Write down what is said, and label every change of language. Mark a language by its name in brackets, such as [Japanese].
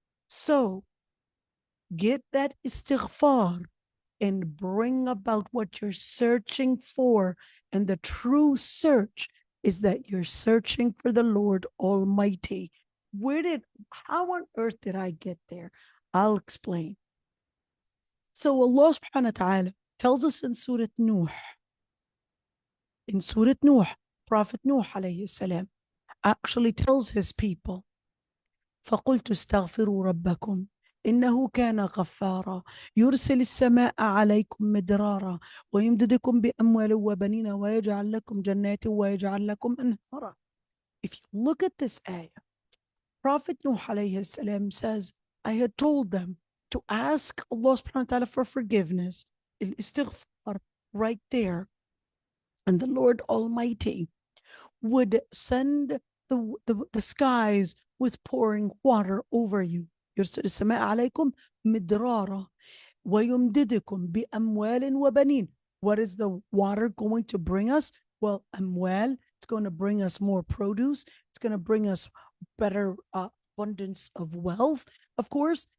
[English] So get that istighfar and bring about what you're searching for. And the true search is that you're searching for the Lord Almighty. How on earth did I get there? I'll explain. So Allah subhanahu wa ta'ala tells us in Surah Nuh, Prophet Nuh alayhi salam actually tells his people, [Arabic] فَقُلْتُ اسْتَغْفِرُوا رَبَّكُمْ إنه كان غفارا يرسل السماء عليكم مدرارا ويمددكم بأموال وبنين ويجعل لكم جنات ويجعل لكم أنهارا. [English] If you look at this ayah, Prophet Nuh alayhi salam says, I had told them to ask Allah subhanahu wa ta'ala for forgiveness, istighfar, right there. And the Lord Almighty would send the skies with pouring water over you. [Arabic] يرسل السماء عليكم مدرارا ويمددكم بأموال وبنين. [English] What is the water going to bring us? Well, أموال, it's going to bring us more produce. It's going to bring us better abundance of wealth, of course.